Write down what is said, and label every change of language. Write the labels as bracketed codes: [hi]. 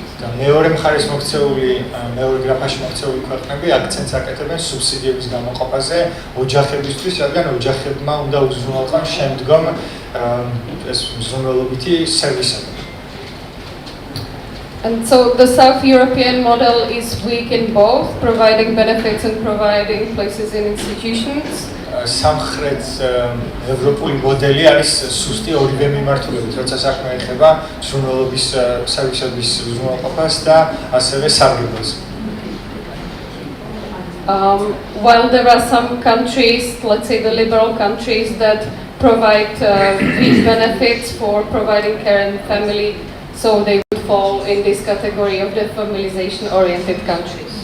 [ka] მეორე მხარეს მოქცეული, მეორე გრაფაში მოქცეული ქვეყნები აქცენტს აკეთებენ სუბსიდიების გამოყოფაზე ოჯახებისთვის, რადგან ოჯახებმა უნდა უზრუნველყონ შემდგომ ეს მზრუნველობითი სერვისები. [en] And so the South European model is weak in both, providing benefits and providing places in institutions. [ka] სამხრეთ ევროპული მოდელი არის სუსტი ორივე მიმართულებით, როცა საქმე ეხება ზრუნველობის სერვისების ზრუნველყოფას და ასევე სარგებლობას. [en] While there are some countries, let's say the liberal countries, that provide big benefits for providing care and family, so they would fall in this category of the familization-oriented countries.